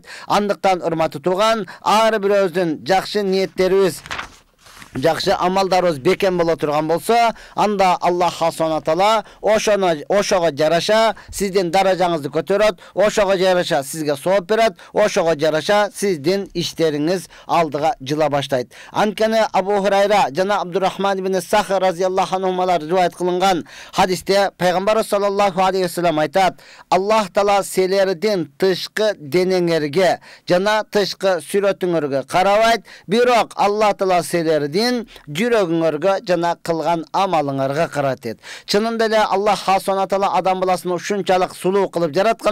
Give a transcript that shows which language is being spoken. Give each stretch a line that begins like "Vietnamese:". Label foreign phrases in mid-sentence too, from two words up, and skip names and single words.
Kyrgyz: Андыктан урматтуу тууган, ар бирөөбүздүн жакшы ниеттерибиз, жакшы амалдарыбыз бекем боло турган болсо, анда
Arabic: الله سبحانه تعالى
Kyrgyz: ошого жараша сиздин даражаңызды көтөрөт, ошого жараша сизге сооп берет, ошого жараша сиздин иштериңиз алдыга жыла баштайт. Анткени Абу Хурайра жана Абдуррахман ибн Сах
Arabic: رضي الله عنهما
Kyrgyz: риваят кылынган хадисте Пайгамбар
Arabic: صلى الله عليه وسلم
Kyrgyz: айтат: Аллах Таала силердин тышкы денеңерге жана тышкы сүрөтүңөргө карабайт, бирок Аллах Таала силердин жүрөгүңөргө жана кылган амалыңарга каратет. Чынында эле
Arabic: الله سبحانه تعالى
Kyrgyz: адам баласын ушунчалык сулуу кылып жараткан.